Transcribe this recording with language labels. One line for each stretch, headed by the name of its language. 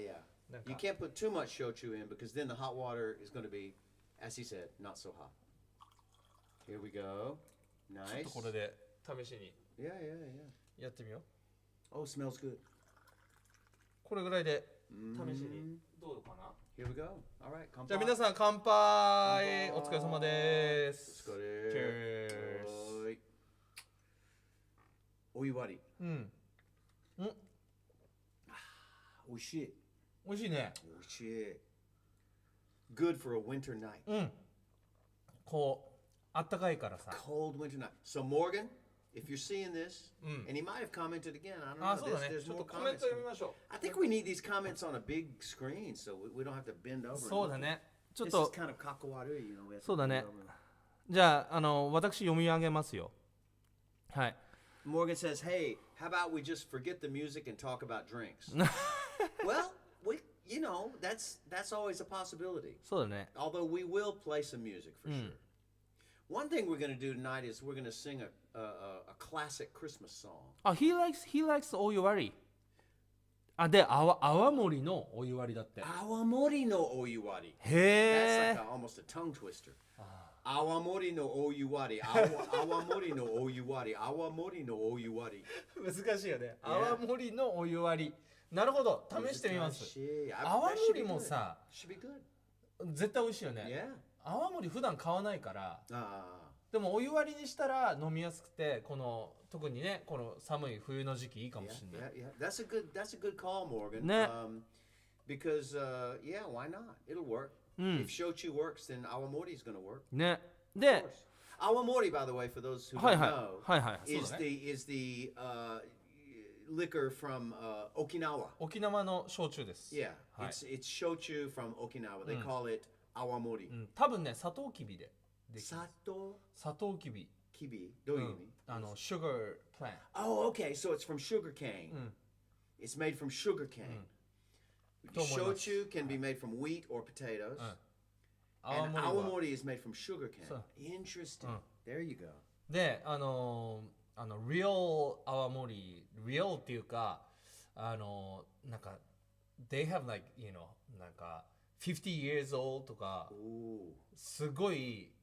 English: You can't put too much shochu in because then the hot water is going to be, as he said, not so hot. Here we go. Nice.
Japanese: ちょっとこれで試しに
English: Yeah.
Japanese: やってみよう。
English: Oh, smells good.
Japanese: これぐらいで試しにどうかな。
English: Here we go. All right. 乾杯。
Japanese: じゃあ皆さん乾杯。お疲れ様です。お疲れ。Cheers. お湯割り。おいしい。おいしいね。おいしい。
English: Good for a winter night.
Japanese: こうあったかいからさ。
English: Cold winter night. So Morgan, if you're seeing this, and he might have commented again. I don't know.
Japanese: そうだね。ちょっとコメント読みましょう。
English: I think we need these comments on a big screen so we don't have to bend over.
Japanese: そうだね。ちょっ
English: This
Japanese: と
English: is kind of
Japanese: かっこ悪い,
English: you know.
Japanese: そうだね。じゃあ私読み上げますよ。はい。
English: Morgan says, "Hey, how about we just forget the music and talk about drinks?" Well, you know, that's always a possibility.
Japanese: そうだね。
English: Although we will play some music for sure. One thing we're going to do tonight is we're going to sing a classic Christmas song. He likes お湯割り。
Japanese: で、泡盛のお湯割りだって。泡盛のお湯割り。へ
English: That's like almost a tongue twister.
Japanese: 泡盛のお湯割り。泡盛のお湯割り。泡盛のお湯割り。難しいよね。泡盛のお湯割り。なるほど。試してみます。泡盛もさ、絶対美味しいよね。泡盛普段買わないから。でもお湯割りにしたら飲みやすくて、この特にね、この寒い冬の時期いいかもしれない。
English: That's a good call, Morgan.
Japanese: ね。
English: Because yeah, why not? It'll work. If shochu works, then awamori is going to work.
Japanese: ね。で、
English: awamori, by the way, for those who don't know, is the liquor from Okinawa.
Japanese: 沖縄の焼酎です。
English: Yeah, it's shochu from Okinawa. They call it awamori.
Japanese: 多分ね、サトウキビで。サトウキビ。キビどういう意味
English: sugar plant. Oh, okay. So it's from sugar cane. It's made from sugar cane. Shochu can be made from wheat or potatoes. And awamori is made from sugar cane. Interesting. There you go.
Japanese: で、real 泡盛、real っていうか、なんか、
English: they have like, you know,
Japanese: なんか、
English: 50 years old
Japanese: とか、すごい、